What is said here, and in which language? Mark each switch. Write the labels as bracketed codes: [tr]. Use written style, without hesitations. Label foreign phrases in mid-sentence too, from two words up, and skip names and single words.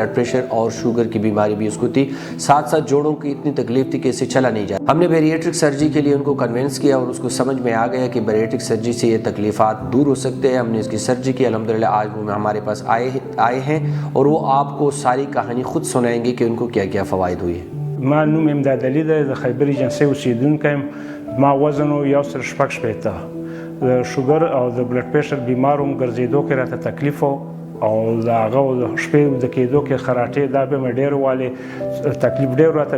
[en] blood pressure [ur] اور شوگر کی بیماری بھی اس کو تھی، ساتھ ساتھ جوڑوں کی اتنی تکلیف تھی کہ اسے چلا نہیں جاتا۔ ہم نے [en] bariatric surgery [ur] کے لیے ان کو کنونس کیا اور اس کو سمجھ میں آ گیا کہ [en] bariatric surgery [ur] سے یہ تکلیفات دور ہو سکتے ہیں۔ ہم نے اس کی سرجری کی، الحمدللہ آج وہ ہمارے پاس آئے ہیں اور وہ آپ کو ساری کہانی خود سنائیں گے کہ ان کو کیا کیا فوائد ہوئے ہیں۔ [ps] ما نوم امداد علي دی، د خیبر ایجنسۍ اوسیدونکی یم. ما وزن و 1.6 د شوګر او د [en] blood pressure [ps] بیمار وم، ګرځېدو کې راته تکلیف و او د هغه د شپې د کېدو کې خراټې دا به مې ډېر والې تکلیف ډېر راته.